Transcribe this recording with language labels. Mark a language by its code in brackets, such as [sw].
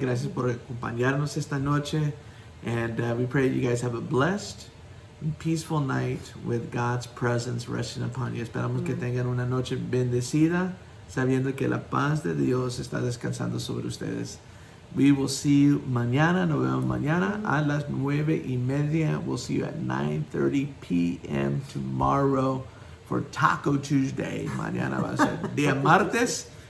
[es] Gracias por acompañarnos esta noche. [en] And we pray you guys have a blessed and peaceful night with God's presence resting upon you. [es] Esperamos que tengan una noche bendecida, sabiendo que la paz de Dios está descansando sobre ustedes. [en] We will see you [es] mañana. Nos vemos mañana a las 9:30. [en] We'll see you at 9:30 p.m. tomorrow for Taco Tuesday. [es] Mañana va a ser día martes.